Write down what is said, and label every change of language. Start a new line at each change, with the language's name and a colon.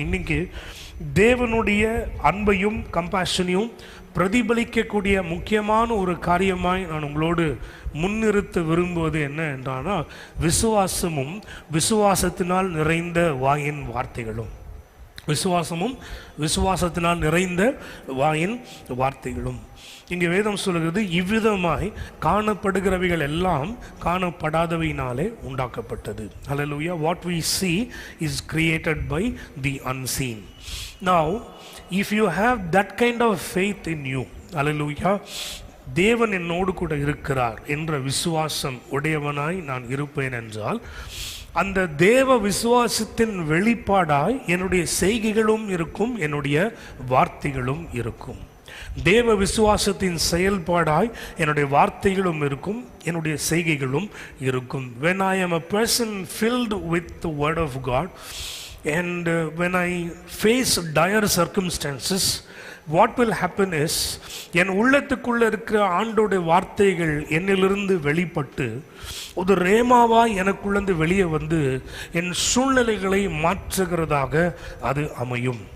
Tamil: இன்னைக்கு தேவனுடைய அன்பையும் கம்பேஷனையும் பிரதிபலிக்கக்கூடிய முக்கியமான ஒரு காரியமாய் நான் உங்களோடு முன்னிறுத்த விரும்புவது என்ன என்றால் விசுவாசமும் விசுவாசத்தினால் நிறைந்த வாயின் வார்த்தைகளும். விசுவாசமும் விசுவாசத்தினால் நிறைந்த வாயின் வார்த்தைகளும். இங்கே வேதம் சொல்லுகிறது, இவ்விதமாய் காணப்படுகிறவைகள் எல்லாம் காணப்படாதவையினாலே உண்டாக்கப்பட்டது. ஹல்லேலூயா.
English: What we see is created by the unseen. Now, if you have that kind of faith in you,
Tamil: hallelujah, தேவன் என்னோடு கூட இருக்கிறார் என்ற விசுவாசம் உடையவனாய் நான் இருப்பேன் என்றால், அந்த தேவ விசுவாசத்தின் வெளிப்பாடாய் என்னுடைய செய்கைகளும் இருக்கும், என்னுடைய வார்த்தைகளும் இருக்கும். தேவ விசுவாசத்தின் செயல்பாடாய் என்னுடைய வார்த்தைகளும் இருக்கும், என்னுடைய செய்கைகளும் இருக்கும்.
English: When I am a person filled with the word of God and when I face dire circumstances, what will happen is,
Tamil: என் உள்ளத்துக்குள்ள இருக்கிற ஆண்டோடைய வார்த்தைகள் என்னிலிருந்து வெளிப்பட்டு ஒரு ரேமாவாய் எனக்குள்ளேருந்து வெளியே வந்து என் சூழ்நிலைகளை மாற்றுகிறதாக அது அமையும்.